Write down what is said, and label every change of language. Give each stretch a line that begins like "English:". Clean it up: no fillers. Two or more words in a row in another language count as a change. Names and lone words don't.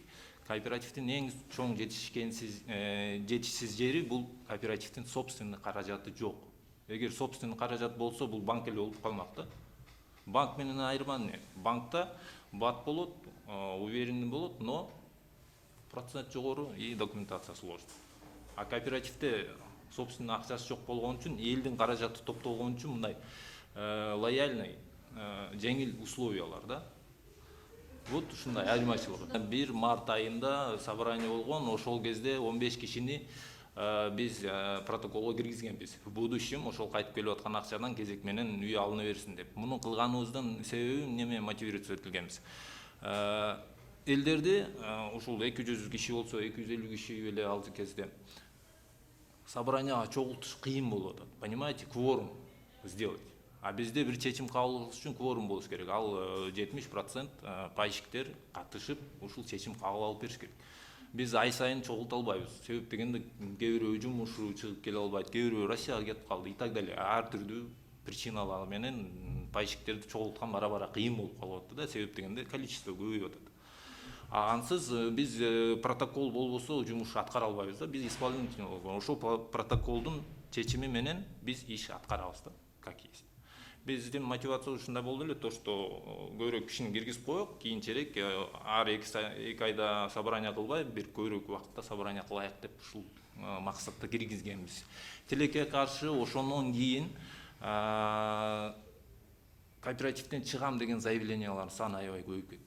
Kyrgyz: Кооперативдин эң чоң жетишсиз жери бул кооперативдин собственный каражаты жок. Эгер собственный каражат болсо, бул банк эле болуп калмак да. Банк менен айырма эмне? Банкта бат болот, уверенный болот, но процент жогору
Russian: и документация сложный.
Kyrgyz: А кооперативде собственный акчасы жок болгон үчүн, элдин каражаты топтолгон үчүн мындай лояльный, жеңил условиялар да. Вот ушундай айырмачылыгы. 1 март айында собрание болгон, ошол кезде 15 кишини биз протоколго киргизгенбиз.
Russian: В будущем
Kyrgyz: ошол кайтып келип аткан акчадан кезек менен үй алына берсин деп. Муну кылганыбыздын себеби неме мотивация этилгенбиз. Элдерди ушул 200 киши болсо, 250 киши эле ал кезде собранияга чогултуш кыйын болуп атат.
Russian: Понимаете, кворум сделать.
Kyrgyz: А бизде бир чечим кабыл кылыш үчүн кворум болуш керек. Ал 70% пайщиктер катышып, ушул чечим кабыл алып бериш керек. Биз ай сайын чогулта албайбыз. Себеп дегенде кээ бирөө жумушу чыгып келе албайт, кээ бирөө Россияга кетип калды
Russian: и так далее.
Kyrgyz: Ар түрдүү причиналар менен пайщиктерди чогулткан бара-бара кыйын болуп калып атты да. Себеп дегенде количество көбөйүп атат. Ансыз биз протокол болбосо жумуш аткара албайбыз да. Биз исполнительный болгон. Ошол протоколдун чечими менен биз иш аткарабыз да,
Russian: как есть.
Kyrgyz: Биздин мотивация ушундай болду эле,
Russian: то что
Kyrgyz: көбүрөөк кишини киргизип коек, кийинчерээк ар 2 айда собрание кылбай, бир көбүрөөк убакытта собрание кылайык деп ушул максатта киргизгенбиз. Тилекке каршы ошондон кийин кооперативден чыгам деген заявлениялар саны аябай көбөйүп кетти.